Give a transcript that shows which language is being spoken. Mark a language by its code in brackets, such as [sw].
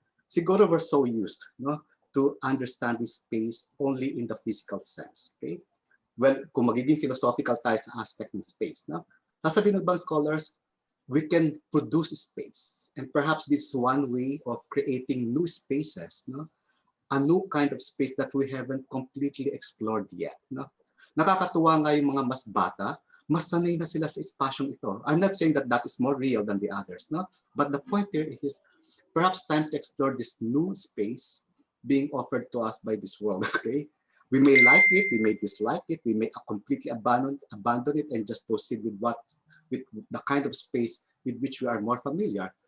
[en] Siguro we're so used, no, to understand this space only in the physical sense. Okay? [tl] Well, kung magiging philosophical tayo sa aspect ng space, no? Sasabihin ng scholars, [en] we can produce space. And perhaps this is one way of creating new spaces, no? A new kind of space that we haven't completely explored yet. No? [tl] Nakakatuwa nga yung mga mas bata, mas sanay na sila sa espasyong ito. [en] I'm not saying that that is more real than the others, no? But the point here is perhaps time to explore this new space being offered to us by this world, okay? We may like it, we may dislike it, we may completely abandon it and just proceed with the kind of space with which we are more familiar.